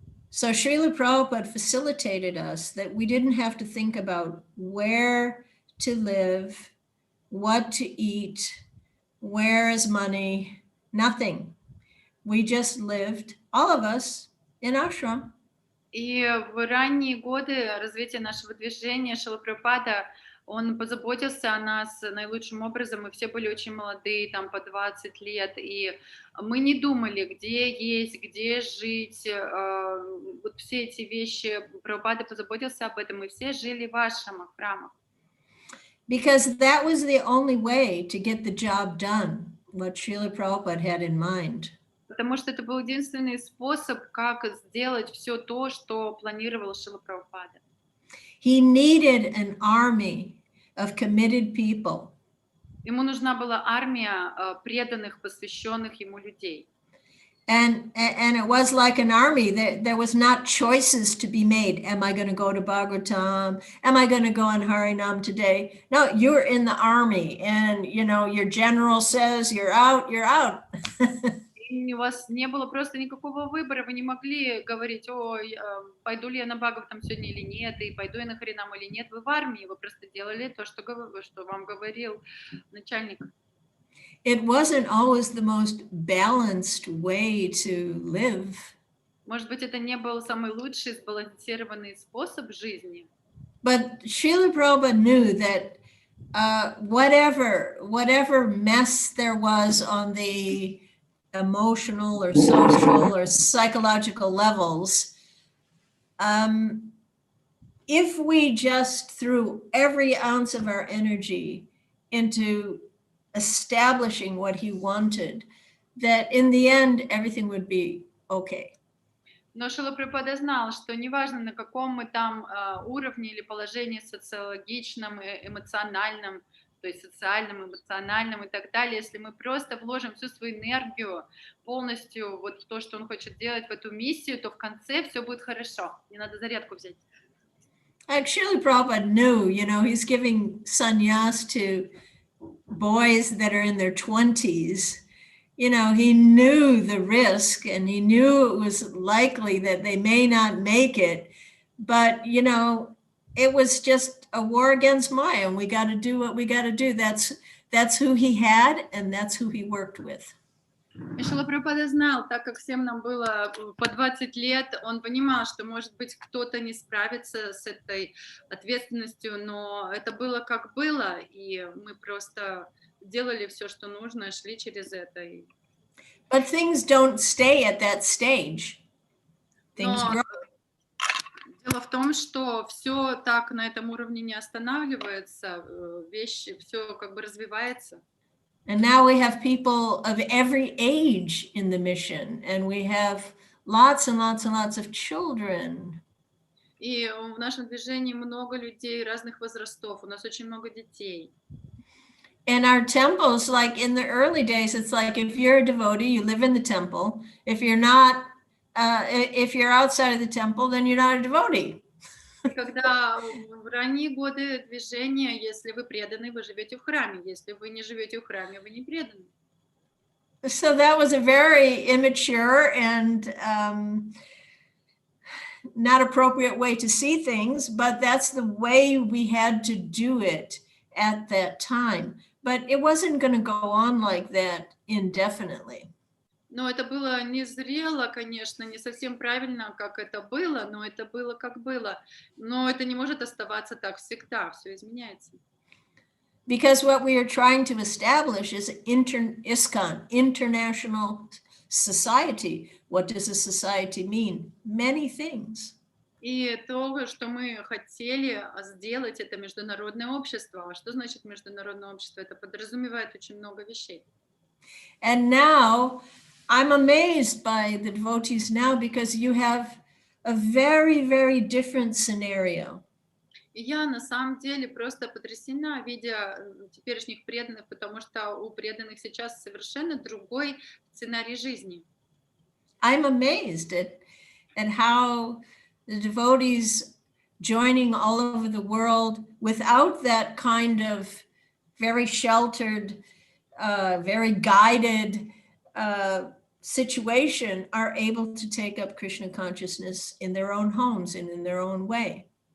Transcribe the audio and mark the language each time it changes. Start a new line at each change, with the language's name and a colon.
English: So Srila Prabhupada facilitated us that we didn't have to think about where to live, what to eat, where is money, nothing. We just lived, all of us, in ashram.
Russian: И в ранние годы развития нашего движения Шрила Прабхупада, он позаботился о нас наилучшим образом. Мы все были очень молодые, там по 20 лет, и мы не думали, где есть, где жить. Вот все эти вещи Прабхупада позаботился об этом, и все жили в ашрамах, в храмах.
English: Because that was the only way to get the job done, what Srila Prabhupada had in mind.
Russian: Потому что это был единственный способ, как сделать все то, что планировал Шрила Прабхупада.
English: He needed an army of committed people.
Russian: Ему нужна была армия преданных, посвященных ему людей.
English: And it was like an army. There was not choices to be made. Am I going to go to Bhagavatam? Am I going to go on Harinam today? No, you're in the army, and your general says you're out, you're out.
Russian: У вас не было просто никакого выбора, вы не могли говорить, пойду ли я на Бхагаватам сегодня или нет, и пойду я на Харинам или нет. Вы в армии, вы просто делали то, что вам говорил начальник.
English: It wasn't always the most balanced way to live.
Russian: Может быть, это не был самый лучший сбалансированный способ жизни.
English: But Srila Prabhupada knew that whatever mess there was on the emotional or social or psychological levels, if we just threw every ounce of our energy into establishing what he wanted, that in the end everything would be okay.
Russian: Но Шрила Прабхупада знал, что неважно, на каком мы там уровне или положении социологичном, эмоциональном, то есть социальном, эмоциональном и так далее, если мы просто вложим всю свою энергию полностью вот в то, что он хочет делать, в эту миссию, то в конце все будет хорошо. Не надо зарядку взять.
English: Actually, Prabhupada knew, he's giving sannyas to boys that are in their 20s. He knew the risk and he knew it was likely that they may not make it. But, it was just a war against Maya, and we got to do what we got to do. That's who he had, and that's who he worked with.
Russian: И Шрила Прабхупада знал, так как всем нам было по 20 лет, он понимал, что, может быть, кто-то не справится с этой ответственностью, но это было как было, и мы просто делали все, что нужно, шли через это.
English: But things don't stay at that stage. Things
Russian: Но
English: grow.
Russian: дело в том, что все так на этом уровне не останавливается, вещи, все как бы развивается.
English: And now we have people of every age in the mission, and we have lots and lots and lots of children.
Russian: И в нашем движении много людей разных возрастов, у нас очень много детей.
English: And our temples, like in the early days, it's like if you're a devotee, you live in the temple. If you're not, if you're outside of the temple, then you're not a devotee.
Russian: Когда в ранние годы движения, если вы преданы, вы живете в храме. Если вы не живете в храме, вы не преданы.
English: So that was a very immature and not appropriate way to see things, but that's the way we had to do it at that time. But it wasn't going to go on like that indefinitely.
Russian: Но это было незрело, конечно, не совсем правильно, как это было, но это было как было. Но это не может оставаться так всегда, все изменяется.
English: Because what we are trying to establish is ISKCON, International Society. What does a society mean? Many things.
Russian: И то, что мы хотели сделать, это международное общество. А что значит международное общество? Это подразумевает очень много вещей.
English: And now I'm amazed by the devotees now because you have a very, very different scenario.
Russian: И я на самом деле просто потрясена, видя теперешних преданных, потому что у преданных сейчас совершенно другой сценарий жизни.
English: I'm amazed at how the devotees joining all over the world without that kind of very sheltered, very guided situation are able to take up Krishna consciousness in their own homes and in their own way.